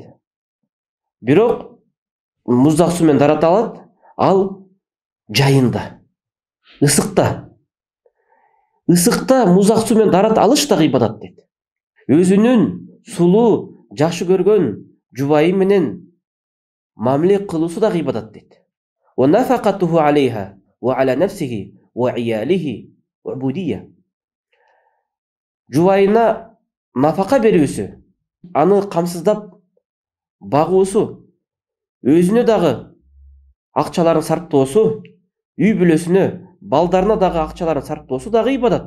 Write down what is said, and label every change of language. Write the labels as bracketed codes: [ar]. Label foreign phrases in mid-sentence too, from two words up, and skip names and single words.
[ky] Бирок муздак суу менен дарат алат, ал жайында, ысыкта. Ысыкта муздак суу менен дарат алыш да ибадат дейт. Өзүнүн сулуу, жакшы көргөн жубайы менен мамиле кылуусу да ибадат дейт. [ar] و نفقته عليها و على نفسه و عياله عبودية. [ky] Жубайына нафака берүүсү, аны камсыздап багуусу, өзүнө дагы акчаларын сарптоосу, үй бүлөсүнө, балдарына дагы акчаларын сарптоосу дагы ибадат.